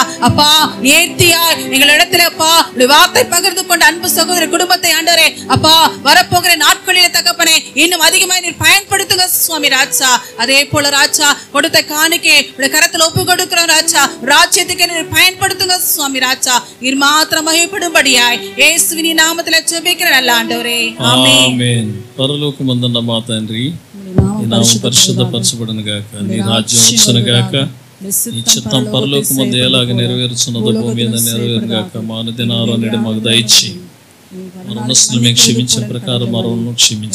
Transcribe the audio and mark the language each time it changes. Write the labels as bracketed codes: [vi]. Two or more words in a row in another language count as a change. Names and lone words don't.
[ta] அப்பா நேர்த்தியா எங்களிடத்துல அப்பா வார்த்தை பகிர்ந்து கொண்ட அன்பு சகோதர குடும்பத்தை ஆண்டவரே அப்பா வரப்போகிற நாட்களிலே தகப்பனே இன்னும் அதிகமாக நீர் பயன்படுத்துங்க சுவாமி ராஜா. அதே போல ராஜா கொடுத்த காணிக்கை உடைய கரத்தில் ஒப்பு கொடுக்கிறோம் ராஜா. ராஜ்யத்துக்கு நீர் பயன்படுத்துங்க சுவாமி ராஜா. நீர் மாத்திரம் மகிமைப்படும்படியாய் இயேசுவின் நாமத்தில் ஜெபிக்கிற நல்ல ஆண்டவரே [te] ఆమేన్. పరలోకమందున్న మా తండ్రి నీ నామం పరిశుద్ధపరచబడును గాక, నీ రాజ్యం వచ్చును గాక, నీ చిత్తం పరలోకమందు ఎలాగ నెరవేరుచున్నదో భూమి మీద నెరవేరును గాక. మా అనుదినాహారం నేడు మాకు దయచేయి. మా రుణస్తులు మేము క్షమించిన ప్రకారం మా రుణం క్షమించు.